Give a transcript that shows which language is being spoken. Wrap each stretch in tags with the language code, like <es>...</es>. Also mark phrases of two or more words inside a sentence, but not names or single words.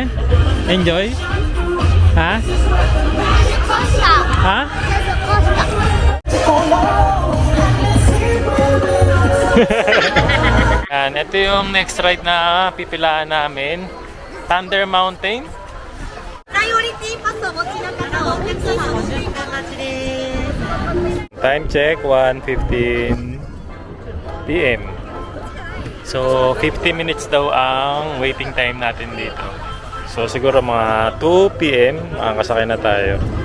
<tl>Enjoy? Ha? Ha? Yan, ito yung next ride na pipilaan namin. Thunder Mountain.</tl> <ja>プライオリティパスをお持ちの方お客様ご注意くださいです。</ja> <en>Time check, 1:15 PM.</en> <tl>So, 50 minutes daw ang waiting time natin dito. So, siguro mga 2 PM, makakasakay na tayo.</tl>